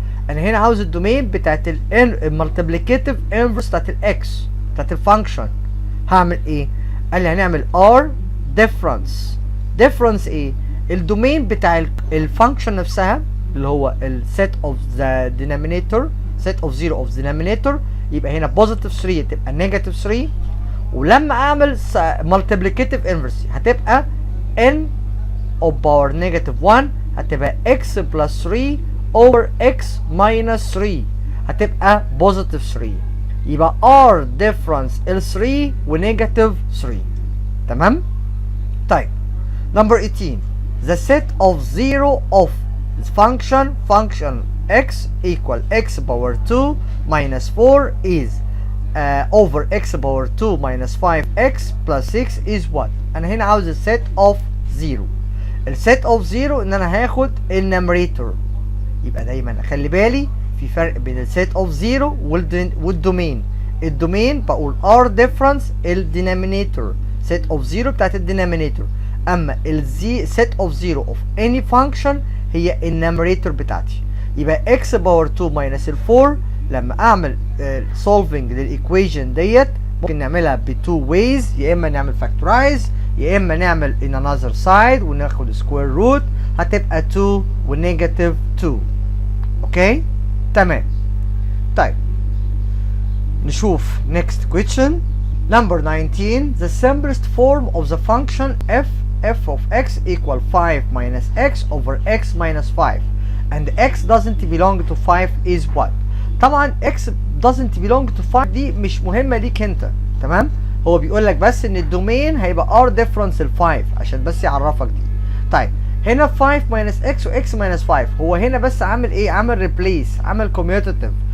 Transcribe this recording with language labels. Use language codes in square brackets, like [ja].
[ar] انا هنا عاوز الدومين بتاعت ال n multiplicative inverse بتاعت ال x بتاعت الفانكشن. هعمل ايه؟ قال لي هنعمل r difference. difference ايه؟ الدومين بتاع الفانكشن نفسها اللي هو ال set of the denominator set of 0 of denominator، يبقى هنا positive 3 تبقى negative 3. ولما اعمل multiplicative inverse هتبقى n of power negative 1 هتبقى x plus 3 over x minus 3 هتبقى positive 3. يبقى r difference ال 3 و negative 3. [en] تمام؟ طيب number 18 the set of 0 of function x equal x power 2 minus 4 is over x power 2 minus 5x plus 6 is what؟ [ar] انا هنا عاوز ال [en] set of 0. [ar] ال set of 0 ان انا هاخد النمريتور، يبقى دايما اخلي بالي في فرق بين ال set of 0 والدومين. الدومين بقول r difference الدينامينيتور set of 0 بتاعت الدينامينيتور، اما ال set of 0 of any function هي النمريتور بتاعتي. يبقى x باور 2 minus ال 4 لما اعمل solving للايكويشن ديت ممكن نعملها ب 2 ways، يا اما نعمل factorize يا اما نعمل in another side وناخد square root هتبقى 2 و negative 2. اوكي تمام. طيب نشوف [en] next question number 19 the simplest form of the function f f of x equal 5 minus x over x minus 5 and x doesn't belong to 5 is what. [ar] طبعا [en] x doesn't belong to 5 [ar] دي مش مهمة ليك انت، تمام؟ هو بيقول لك بس ان الدومين هيبقى r difference ال 5 عشان بس يعرفك دي. طيب هنا 5 minus x و x minus 5 هو هنا بس عامل ايه؟ عامل replace، عامل commutative.